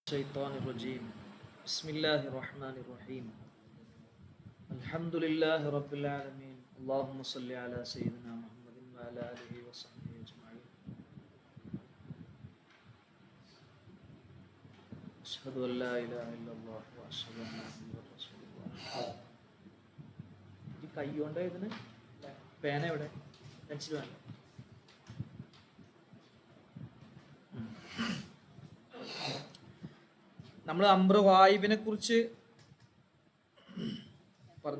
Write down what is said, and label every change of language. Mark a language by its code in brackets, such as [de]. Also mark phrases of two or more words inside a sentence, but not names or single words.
[ar] الشيطان الرجيم بسم الله الرحمن الرحيم الحمد لله رب العالمين اللهم صل على سيدنا محمد وعلى آله وصحبه أجمعين أشهد أن لا إله إلا الله وأشهد أن محمدا رسول الله [ml] ഈ കൈ കൊണ്ട് ഇതിന് പേന എവിടെ പെൻസിൽ വേണ്ട നമ്മൾ അംറ വായിബിനെ കുറിച്ച് പറഞ്ഞു.